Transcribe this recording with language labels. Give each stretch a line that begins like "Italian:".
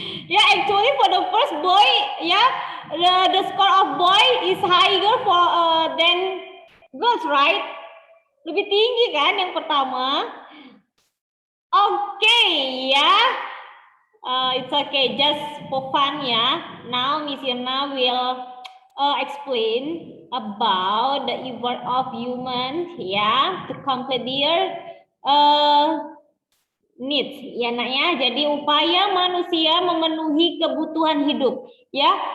English: Yeah, actually for the first boy, yeah, the score of boy is higher for than girls, right?
Indonesian: Lebih tinggi kan yang pertama?
English: Okay, yeah. It's okay, just for fun, yeah. Now Miss Yana will explain about the effort of humans, yeah, to complete their needs,
Indonesian: ya nak ya. Jadi upaya manusia memenuhi kebutuhan hidup, ya.